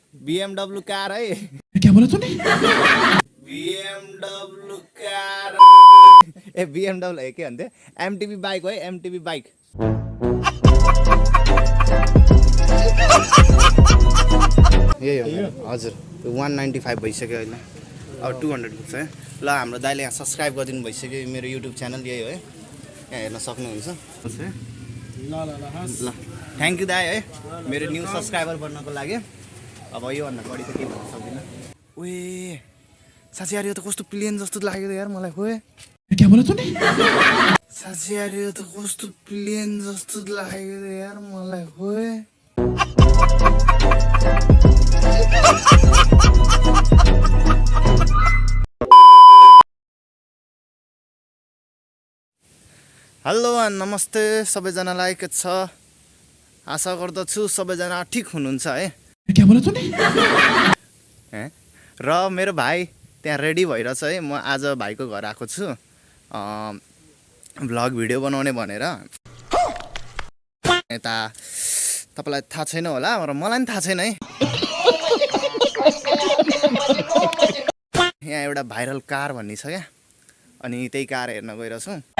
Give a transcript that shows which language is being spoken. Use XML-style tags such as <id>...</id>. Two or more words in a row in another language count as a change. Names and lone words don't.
<hi>BMW कार है। क्या बोला तूने?</hi> <ne>BMW कार ए BMW है के भन्थे MTB बाइक है MTB बाइक। यही हो हजुर 195 भइसक्यो अहिले अब 200 पुग्छ है। ल हाम्रो दाइले यहाँ सब्स्क्राइब गरिदिनु भइसक्यो मेरो युट्युब च्यानल यही हो है यहाँ हेर्न सक्नुहुन्छ। ल</ne> <en>thank you</en> <ne>दाइ है मेरो</ne> <en>new subscriber</en> <ne>बन्नको लागि। अब योभन्दा बढी त केही भन्न सक्दिनँ। ओए साँच्चै यार यो त कस्तो प्लेन जस्तो लाग्यो यार मलाई। खोए</ne> <hi>क्या बोला तूने?</hi> <ne>साँच्चै यार यो त कस्तो प्लेन जस्तो लाग्यो यार मलाई। खोए हेलो नमस्ते सबैजनालाई के छ? आशा गर्दछु सबैजना ठिक हुनुहुन्छ है।</ne> <hi>क्या बोला तूने?</hi> <ne>र मेरो भाइ त्यहाँ रेडी भइरहेछ है। म आज भाइको घर आएको छु</ne> <en>vlog video</en> <ne>बनाउने भनेर। यता तपाईँलाई थाहा छैन होला र मलाई पनि थाहा छैन है। यहाँ एउटा</ne> <en>viral car</en> <ne>भन्ने छ क्या अनि त्यही कार हेर्न गइरहेछौँ।</ne>